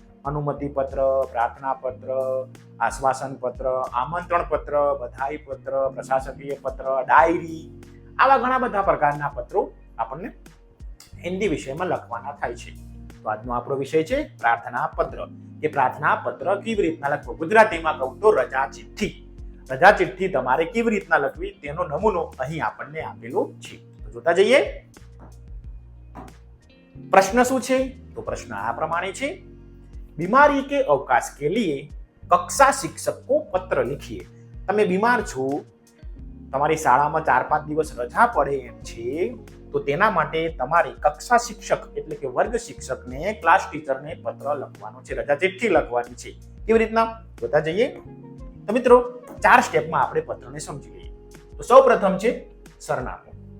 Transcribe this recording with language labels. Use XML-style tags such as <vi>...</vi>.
<gu>અનુમતિ પત્ર, પ્રાર્થના પત્ર, આશ્વાસન પત્ર, આમંત્રણ પત્ર, બધાઈ પત્ર, પ્રશાસકીય પત્ર, ડાયરી, આવા ઘણા બધા પ્રકારના પત્રો આપણને હિન્દી વિષયમાં લખવાના થાય છે. તો આજનો આપણો વિષય છે પ્રાર્થના પત્ર. એ પ્રાર્થના પત્ર કેવી રીતના લખવું? ગુજરાતીમાં કહું તો રજા ચિઠ્ઠી. રજા ચિઠ્ઠી તમારે કેવી રીતના લખવી તેનો નમૂનો અહીં આપણને આપેલો છે. તો જોતા જઈએ. પ્રશ્ન શું છે? તો પ્રશ્ન આ પ્રમાણે છે,</gu> <hi>बीमारी के अवकाश के लिए कक्षा शिक्षक को पत्र लिखिए.</hi> <gu>તમે બીમાર છો, તમારી શાળામાં 4-5 દિવસ રજા પડે એમ છે, તો તેના માટે તમારે કક્ષા શિક્ષક એટલે કે વર્ગ શિક્ષકને, ક્લાસ ટીચરને પત્ર લખવાનો છે, રજા ચિઠ્ઠી લખવાની છે. કેવી રીતના? જોતા જઈએ. તો મિત્રો 4 સ્ટેપમાં આપણે પત્રને સમજી લઈએ. તો સૌપ્રથમ છે સરનામું.</gu>